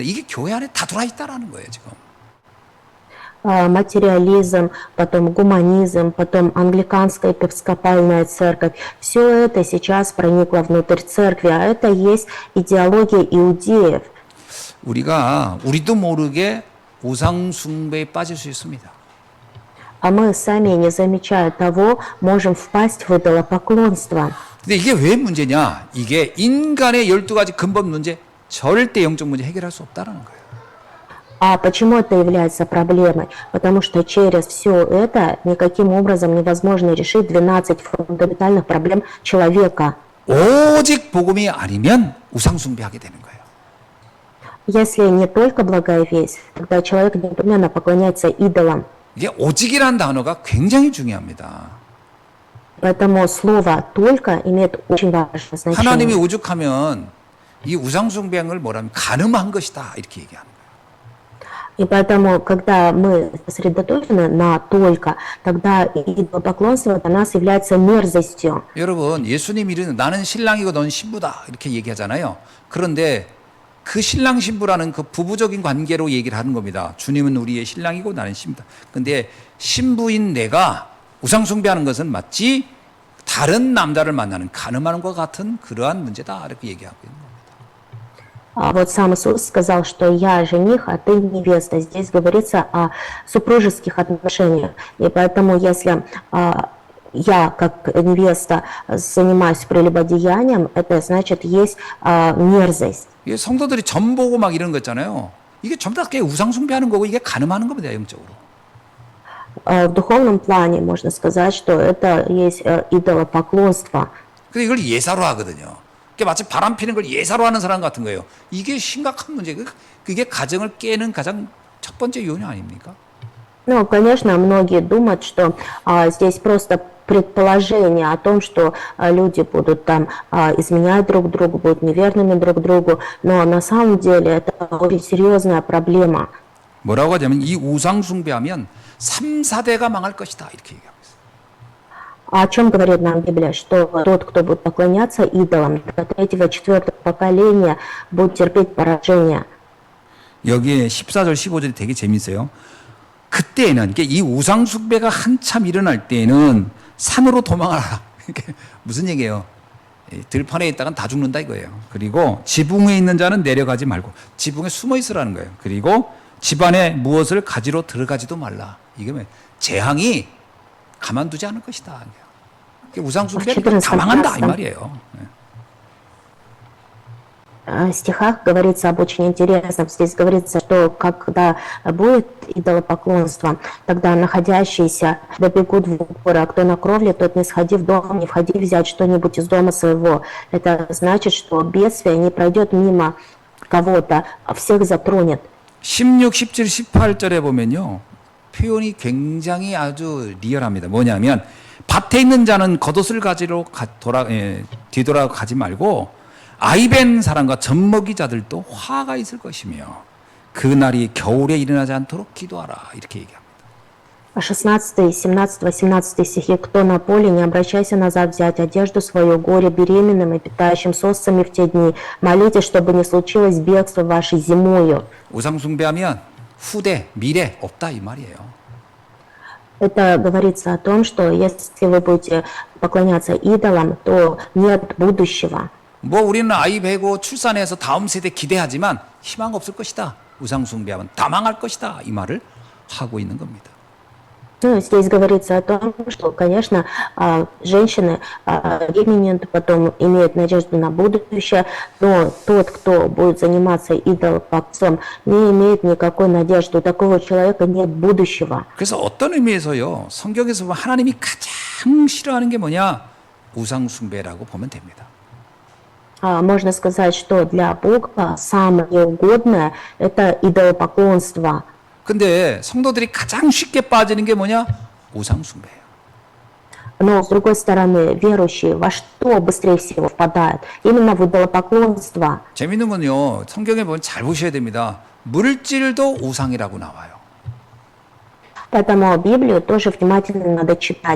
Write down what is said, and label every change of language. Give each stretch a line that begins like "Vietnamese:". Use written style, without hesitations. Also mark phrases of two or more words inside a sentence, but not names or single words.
Korean: 이게 교회 안에 다 들어와 있다라는 거예요, 지금.
Russian: Материализм, потом гуманизм, потом англиканская епископальная церковь. Все это сейчас проникло внутрь церкви, а это есть идеология иудеев.
Korean: 우리도 모르게 우상 숭배에 빠질 수 있습니다.
Russian: А мы сами, не замечая того, можем впасть в идолопоклонство.
Korean: 근데 이게 왜 문제냐? 이게 인간의 12가지 근본 문제, 절대 영적 문제 해결할 수 없다는 거예요.
Russian: А почему это является проблемой? Потому что через все это никаким образом невозможно решить 12 фундаментальных проблем человека.
Korean: 오직 복음이 아니면 우상 숭배하게 되는 거예요.
Russian: Если не только благая весть, тогда человек непременно поклоняется идолам.
Korean: 이게 오직이라는 단어가 굉장히 중요합니다.
Russian: Поэтому слово «только» имеет очень важное
Korean: 하나님이
Russian: значение.
Korean: 오죽하면 이 우상 숭배한 걸 뭐라면 간음한 것이다 이렇게 얘기하는 거예요.
Russian: И поэтому, когда мы сосредоточены на только, тогда идолопоклонство для нас является мерзостью.
Korean: 여러분, 예수님이 이르는 나는 신랑이고 넌 신부다 이렇게 얘기하잖아요. 그런데 그 신랑 신부라는 그 부부적인 관계로 얘기를 하는 겁니다. 주님은 우리의 신랑이고 나는 신부다. 근데 신부인 내가 우상 숭배하는 것은 마치 다른 남자를 만나는 가늠하는 것 같은 그러한 문제다 이렇게 얘기하고 있는 겁니다.
Russian: А вот сам Иисус сказал, что я жених, а ты невеста. Здесь говорится о супружеских отношениях. И поэтому, если я, как невеста, занимаюсь прелюбодеянием, это значит, есть мерзость.
Korean: 이게 성도들이 점 보고 막 이런 거 있잖아요. 이게 전부 다 우상 숭배하는 거고 이게 가늠하는 겁니다, 영적으로.
Russian: В духовном плане можно сказать, что это есть идолопоклонство.
Korean: 근데 이걸 예사로 하거든요. 그게 마치 바람 피는 걸 예사로 하는 사람 같은 거예요. 이게 심각한 문제고 그게 가정을 깨는 가장 첫 번째 요인 아닙니까?
Russian: Ну, конечно, многие думают, что здесь просто предположение о том, что люди будут там изменять друг другу, будут неверными друг другу, но на самом деле это очень серьезная проблема.
Korean: 뭐라고 하냐면 이 우상 숭배하면 3, 4대가 망할 것이다 이렇게 얘기합니다.
Russian: О чем говорит нам Библия? Что тот, кто будет поклоняться идолам, до третьего, четвертого поколения будет терпеть поражение.
Korean: 여기에 14절, 15절이 되게 재밌어요. 그때에는 이 우상 숭배가 한참 일어날 때에는 산으로 도망하라. 이게 무슨 얘기예요? 들판에 있다간 다 죽는다 이거예요. 그리고 지붕에 있는 자는 내려가지 말고 지붕에 숨어 있으라는 거예요. 그리고 집안에 무엇을 가지러 들어가지도 말라. 이게 뭐 재앙이 가만두지 않을 것이다. 우상 숭배는 다 망한다 이 말이에요.
Russian: В стихах говорится об очень интересном. Здесь говорится, что когда будет идолопоклонство, тогда находящиеся добегут в горы, а кто на кровле, тот не сходи в дом, не входи взять что-нибудь из дома своего. Это значит, что бедствие не пройдет мимо кого-то, а всех затронет.
Korean: 16, 17, 18절에 보면요. 표현이 굉장히 아주 리얼합니다. 뭐냐면 밭에 있는 자는 겉옷을 가지러 뒤돌아 가지 말고 아이벤 사람과 젖먹이 자들도 화가 있을 것이며 그 날이 겨울에 일어나지 않도록 기도하라 이렇게 얘기합니다.
Russian: 16, 17, 18 стихи. «Кто на поле, не обращайся назад взять одежду свою, горе беременным и питающим сосцами в те дни. Молитесь, чтобы не случилось бегство ваше зимою».
Korean: 우상 숭배하면 후대, 미래 없다 이 말이에요.
Russian: Это говорится о том, что если вы будете поклоняться идолам, то нет будущего.
Korean: 뭐 우리는 아이 배고 출산해서 다음 세대 기대하지만 희망 없을 것이다. 우상 숭배하면 다 망할 것이다. 이 말을 하고 있는 겁니다.
Russian: Ну, здесь говорится о том, что, конечно, женщины беременеют, потом имеют надежду на будущее, но тот, кто будет заниматься идолопоклонством, не имеет никакой надежды. У такого человека нет будущего.
Korean: 그래서 어떤 의미에서요. 성경에서 보면 하나님이 가장 싫어하는 게 뭐냐? 우상 숭배라고 보면 됩니다.
Russian: Можно сказать, что для Бога самое неугодное – это идолопоклонство.
Korean: 근데 성도들이 가장 쉽게 빠지는 게 뭐냐? 우상 숭배예요.
Russian: Но, с другой стороны, верующие во что быстрее всего впадают? Именно в идолопоклонство.
Korean: 재밌는 건요. 성경에 보면 잘 보셔야 됩니다. 물질도 우상이라고 나와요.
Russian: Поэтому Библию тоже внимательно надо читать.